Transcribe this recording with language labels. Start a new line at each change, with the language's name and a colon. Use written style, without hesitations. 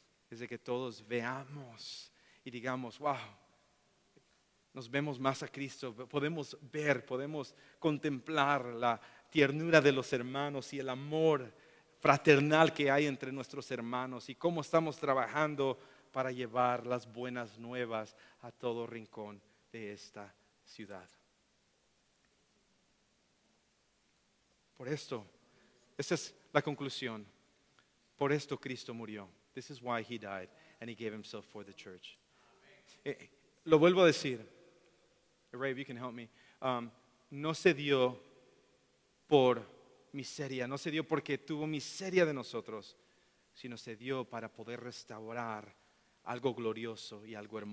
Spanish: Es de que todos veamos y digamos, wow, nos vemos más a Cristo, podemos ver, podemos contemplar la ternura de los hermanos y el amor fraternal que hay entre nuestros hermanos y cómo estamos trabajando para llevar las buenas nuevas a todo rincón de esta ciudad. Por esto, esa es la conclusión. Por esto Cristo murió.
English: This is why he died and he gave himself for the church.
Spanish: Lo vuelvo a decir.
English: Ray, if you can help me.
Spanish: No se dio por miseria, no se dio porque tuvo miseria de nosotros, sino se dio para poder restaurar algo glorioso y algo hermoso. Hermanos, nos ponemos de pie